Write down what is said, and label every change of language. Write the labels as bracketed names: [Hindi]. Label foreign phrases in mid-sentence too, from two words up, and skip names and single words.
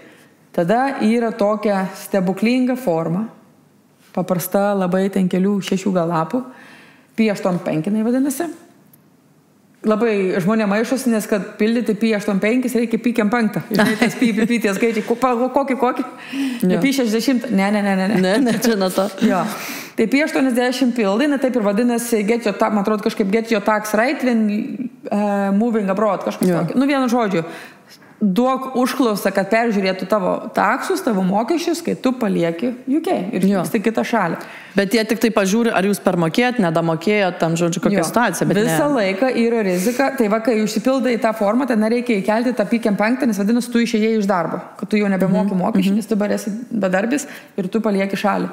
[Lithuanian] Tada yra tokia stebuklinga forma, paprasta labai ten kelių 6 gal lapų, P85 vadinasi. Labai žmonė maišosi, nes kad pildyti P85 reikia P5. Žinai, tas P tie skaičiai. Kokį? P60. Ne, čia ne to. Jo. Tai P80 pildai, taip ir vadinasi, man atrodo kažkaip [English] get your tax right when moving abroad, [Lithuanian] kažkas tokio. Vienu žodžiu, duok užklausą, kad peržiūrėtų tavo taksus, tavo mokesčius, kai tu palieki UK ir vyksti kitą šalį. Bet jie tik tai pažiūri, ar jūs permokėjot, nedamokėjot, tam žodžiu, kokia situacija. Visą laiką yra rizika, tai va, kai užsipildai tą formą, tai nereikia įkelti tą P5, nes vadinasi, tu išėjai iš darbo, kad tu jau nebemoki mokesčių, nes tu esi bedarbis ir tu palieki šalį.